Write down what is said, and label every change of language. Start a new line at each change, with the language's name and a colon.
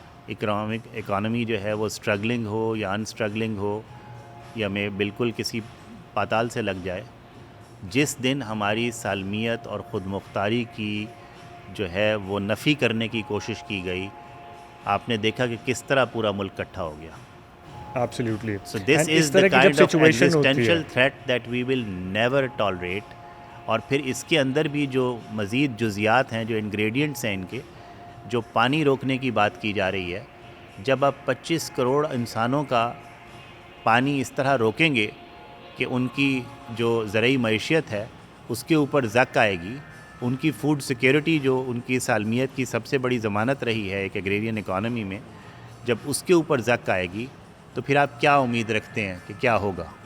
Urdu: Economy جو ہے وہ اسٹرگلنگ ہو یا ان اسٹرگلنگ ہو یا میں بالکل کسی پاتال سے لگ جائے, جس دن ہماری سالمیت اور خود مختاری کی جو ہے وہ نفی کرنے کی کوشش کی گئی, آپ نے دیکھا کہ کس طرح پورا ملک اکٹھا ہو گیا.
English: Absolutely. So this is the kind of existential threat that we will never tolerate.
Urdu: اور پھر اس کے اندر بھی جو مزید جزیات ہیں, جو انگریڈینٹس ہیں ان کے, جو پانی روکنے کی بات کی جا رہی ہے, جب آپ 25 کروڑ انسانوں کا پانی اس طرح روکیں گے کہ ان کی جو زرعی معیشت ہے اس کے اوپر زک آئے گی, ان کی فوڈ سیکیورٹی جو ان کی سالمیت کی سب سے بڑی ضمانت رہی ہے ایک ایگریرین اکانومی میں, جب اس کے اوپر زک آئے گی تو پھر آپ کیا امید رکھتے ہیں کہ کیا ہوگا؟